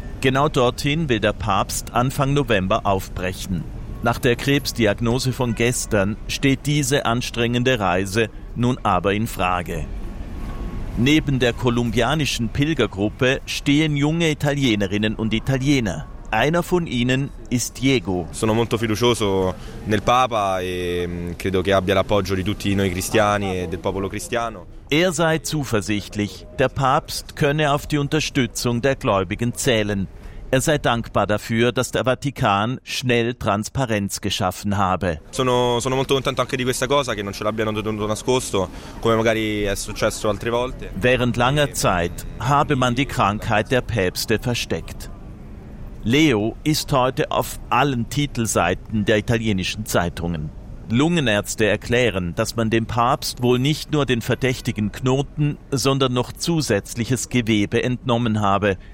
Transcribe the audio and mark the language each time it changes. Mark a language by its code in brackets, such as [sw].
[de] Genau dorthin will der Papst Anfang November aufbrechen. Nach der Krebsdiagnose von gestern steht diese anstrengende Reise nun aber in Frage. Neben der kolumbianischen Pilgergruppe stehen junge Italienerinnen und Italiener. Einer von ihnen ist Diego. [it] Sono molto fiducioso nel Papa e credo che abbia l'appoggio di tutti noi cristiani e del popolo cristiano. [de] Er sei zuversichtlich, der Papst könne auf die Unterstützung der Gläubigen zählen. Er sei dankbar dafür, dass der Vatikan schnell Transparenz geschaffen habe. [it] Sono molto contento anche di questa cosa, che non ce l'abbiano tenuto nascosto, come magari è successo altre volte. [de] Während langer Zeit habe man die Krankheit der Päpste versteckt. Leo ist heute auf allen Titelseiten der italienischen Zeitungen. Lungenärzte erklären, dass man dem Papst wohl nicht nur den verdächtigen Knoten, sondern noch zusätzliches Gewebe entnommen habe.